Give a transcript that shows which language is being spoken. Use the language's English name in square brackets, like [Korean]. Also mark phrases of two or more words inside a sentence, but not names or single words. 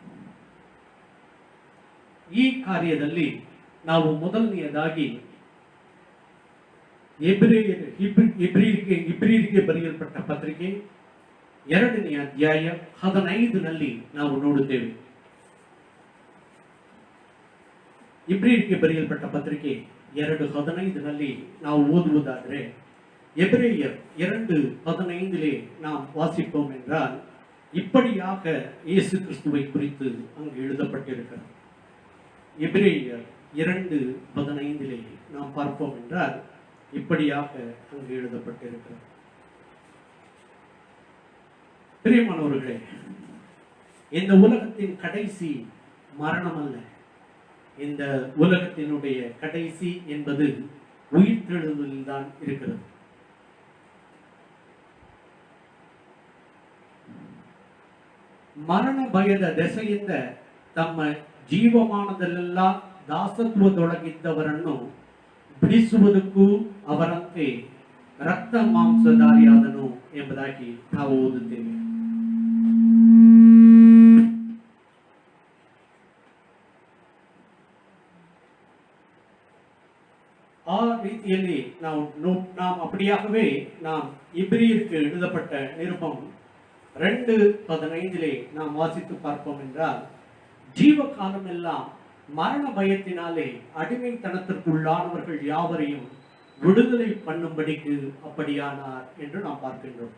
[Kannada] ಈ ಕಾರ್ಯದಲ್ಲಿ ನಾವು ಮೊದಲನೆಯದಾಗಿ ಇಬ್ರಿಯರಿಗೆ ಬರೆಯಲ್ಪಟ್ಟ ಪತ್ರಿಕೆ 2ನೇ ಅಧ್ಯಾಯ 15ನಲ್ಲಿ ನಾವು ನೋಡುತ್ತೇವೆ. ಇಬ್ರಿಯರಿಗೆ ಬರೆಯಲ್ಪಟ್ಟ ಪತ್ರಿಕೆ 2:15ನಲ್ಲಿ ನಾವು [Tamil] ஓதுவதாದರೆ, எபிரேயர் 2:15 நாம் வாசிப்போம் என்றால், இப்படியாக இயேசு கிறிஸ்துவை குறித்து அங்கு எழுதப்பட்டிருக்கிறது. எபிரேயர் 2:15 நாம் பார்ப்போம் என்றால் இப்படியாக அங்கு எழுதப்பட்டிருக்கிறது. பிரியமானவர்களே, இந்த உலகத்தின் கடைசி மரணம் அல்ல. இந்த உலகத்தினுடைய கடைசி என்பது உயிர்த்தெழுதலில் தான் இருக்கிறது. [Kannada] ಮರಣ ಭಯದ ದೆಸೆಯಿಂದ ತಮ್ಮ ಜೀವಮಾನದಲ್ಲೆಲ್ಲ ದಾಸತ್ವದೊಳಗಿದ್ದವರನ್ನು ಬಿಡಿಸುವುದಕ್ಕೂ ಅವರಂತೆ ರಕ್ತ ಮಾಂಸಧಾರಿಯಾದನು ಎಂಬುದಾಗಿ ನಾವು ಓದುತ್ತೇವೆ. ಆ ರೀತಿಯಲ್ಲಿ [Tamil] நாம் அப்படியாகவே நாம் இப்ரியருக்கு எழுதப்பட்ட நிருபம் 2:15 நாம் வாசித்து பார்ப்போம் என்றால், ஜீவ காலம் எல்லாம் மரண பயத்தினாலே அடிமைத்தனத்திற்குள்ளானவர்கள் யாவரையும் விடுதலை பண்ணும்படிக்கு அப்படியானார் என்று நாம் பார்க்கின்றோம்.